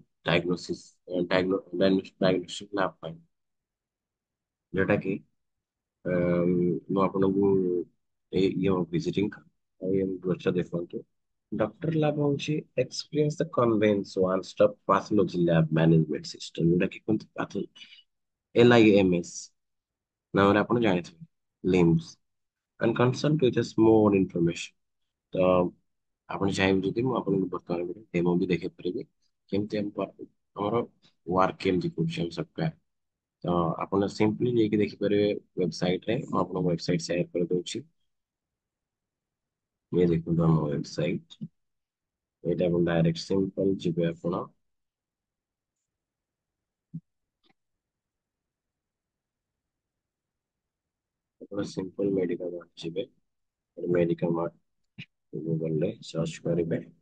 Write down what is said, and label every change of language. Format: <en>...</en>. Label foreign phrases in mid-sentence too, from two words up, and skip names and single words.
<en>diagnostic lab</en> <or>ପାଇଁ ଯୋଉଟା କି ମୁଁ ଆପଣଙ୍କୁ ଇଏ ଭିଜିଟିଂ ଆଉ ଇଏ ବ୍ରୋଚର୍ ଦେଖନ୍ତୁ ଡକ୍ଟର ଲ୍ୟାବ୍ ହଉଛି</or> <en>experience the convenience one stop pathology lab management system</en> <or>ଯୋଉଟା କି କୁହନ୍ତି LIMS ନାମରେ ଆପଣ ଜାଣିଥିବେ ଲିମ୍ସ</or> <en>and consult with us more information</en> <or>ତ ଆପଣ ଚାହିଁବେ ଯଦି ମୁଁ ଆପଣଙ୍କୁ ବର୍ତ୍ତମାନ ଗୋଟେ ଡେମୋ ବି ଦେଖେଇ ପାରିବି କେମିତି ଆମର ୱାର୍କ କେମିତି କରୁଛି ଆମ ସଫ୍ଟୱେୟାର ତ ଆପଣ ସିମ୍ପଲି ଯାଇକି ଦେଖିପାରିବେ ୱେବସାଇଟରେ ମୁଁ ଆପଣଙ୍କ ୱେବସାଇଟ ସେୟାର କରିଦଉଛି ଇଏ ଦେଖନ୍ତୁ ଆମ ୱେବସାଇଟ ଏଇଟା ଆପଣ ଡାଇରେକ୍ଟ ସିମ୍ପଲ ଯିବେ ଆପଣ ସିମ୍ପଲ ମେଡିକାଲ ମାର୍ଟ ଯିବେ ମେଡିକାଲ ମାର୍ଟ ଗୁଗଲରେ ସର୍ଚ୍ଚ କରିବେ</or>